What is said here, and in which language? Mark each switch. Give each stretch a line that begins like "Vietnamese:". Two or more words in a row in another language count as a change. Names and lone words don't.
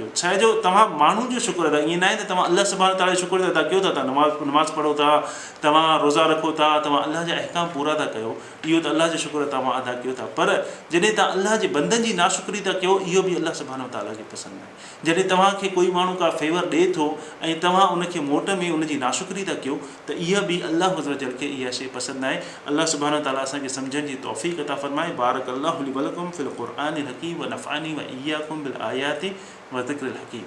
Sindhi: छा जो तव्हां माण्हू जो शुक्र अदा, ईअं न आहे त तव्हां अलाह
Arabic: سبحانه وتعالى
Sindhi: जो शुक्र अदा कयो था, नमाज़ पढ़ो था, तव्हां रोज़ा रखो था, तव्हां अलाह जा अहकाम पूरा था कयो, इहो त अलाह जो शुक्र तव्हां अदा कयो था। पर जॾहिं तव्हां अलाह जे बंदनि जी नाशुक्री था कयो, इहो बि अलाह
Arabic: سبحانه وتعالى
Sindhi: खे पसंदि आहे। जॾहिं तव्हांखे कोई माण्हू का फेवर ॾिए थो ऐं तव्हां उनखे मोट में उनजी नाशुक्री था कयो, त इहा बि अलाह अज़्ज़ खे इहा शइ पसंदि आहे। अलाह
Arabic: سبحانه وتعالى
Sindhi: असांखे सम्झण जी तौफ़ीक़ अता फ़रमाए।
Arabic: بارك الله لي ولكم في القرآن الحكيم ونفعني وإياكم بالآيات والذكر الحكيم.